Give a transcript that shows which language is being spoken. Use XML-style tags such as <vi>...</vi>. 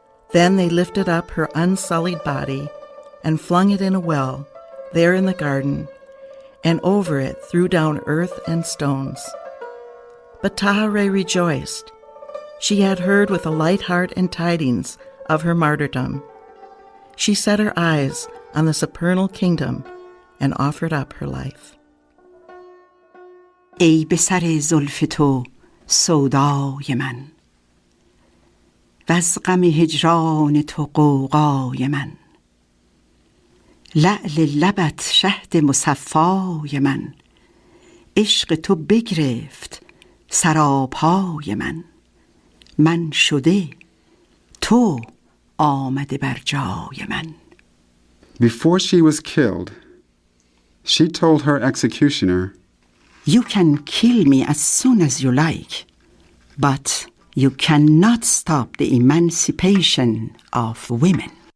<en>Then they lifted up her unsullied body and flung it in a well there in the garden, and over it threw down earth and stones. But Táhirih rejoiced. She had heard with a light heart and tidings of her martyrdom. She set her eyes on the supernal kingdom and offered up her life.</en> <fa>ای به سر زلف تو سودای من، وز غم هجران تو غوغای من، لعل لبت شهد مصفای من، عشق تو بگرفت سراپای من، من شده تو آمده بر جای من.</fa> <en>Before she was killed, she told her executioner, "You can kill me as soon as you like, but you cannot stop the emancipation of women."</en>